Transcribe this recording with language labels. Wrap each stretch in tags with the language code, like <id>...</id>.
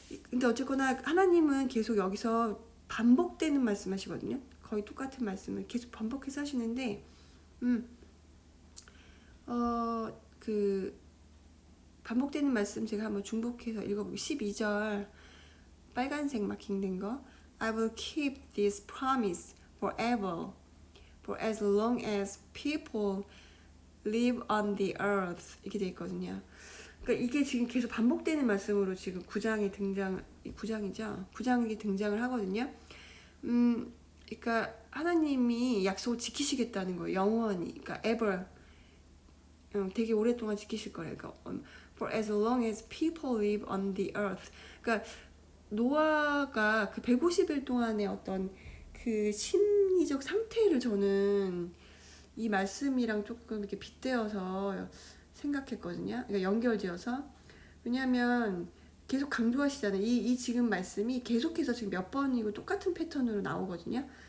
<ko>근데 어쨌거나 하나님은 계속 여기서 반복되는 말씀 하시거든요. 거의 똑같은 말씀을 계속 반복해서 하시는데, 그 반복되는 말씀 제가 한번 중복해서 읽어볼게요. 12절 빨간색 마킹된 거.</ko> <en>I will keep this promise forever, for as long as people live on the earth.</en> <ko>이렇게 되어 있거든요. 그러니까 이게 지금 계속 반복되는 말씀으로 지금 9장이죠. 9장이 등장을 하거든요. 그러니까 하나님이 약속을 지키시겠다는 거예요. 영원히. 그러니까 ever. 되게 오랫동안 지키실 거래요. 그러니까</ko> <en>for as long as people live on the earth.</en> <ko>그러니까 노아가 그 150일 동안의 어떤 그 심리적 상태를 저는 이 말씀이랑 조금 이렇게 빗대어서 생각했거든요. 그러니까 연결지어서. 왜냐하면 계속 강조하시잖아요. 이 지금 말씀이 계속해서 지금 몇 번이고 똑같은 패턴으로 나오거든요.</ko>